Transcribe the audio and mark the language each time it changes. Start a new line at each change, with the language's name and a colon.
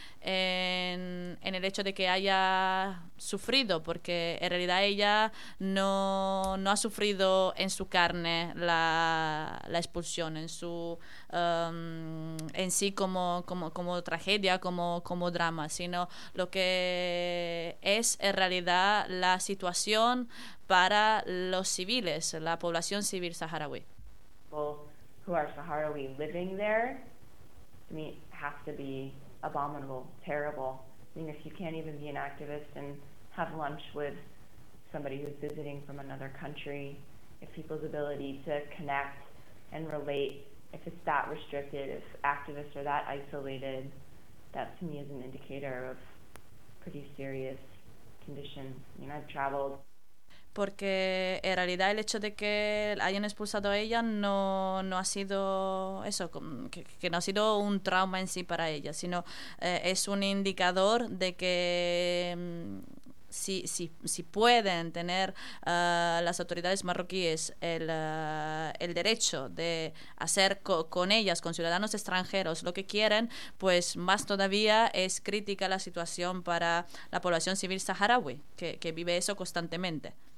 Spanish: el hecho de que haya sufrido, porque en realidad ella no ha sufrido en su carne la expulsión, en su en sí como tragedia, como drama, sino lo que es en realidad la situación para los civiles, la población civil saharaui.
English: Who are Sahrawi living there, to me, has to be abominable, terrible. I mean, if you can't even be an activist and have lunch with somebody who's visiting from another country, if people's ability to connect and relate, if it's that restricted, if activists are that isolated, that to me is an indicator of pretty serious condition. I mean, I've traveled.
Spanish: Porque en realidad el hecho de que hayan expulsado a ella no ha sido eso, que no ha sido un trauma en sí para ella, sino es un indicador de que si pueden tener las autoridades marroquíes el derecho de hacer con ellas, con ciudadanos extranjeros, lo que quieren, pues más todavía es crítica la situación para la población civil saharaui, que vive eso constantemente.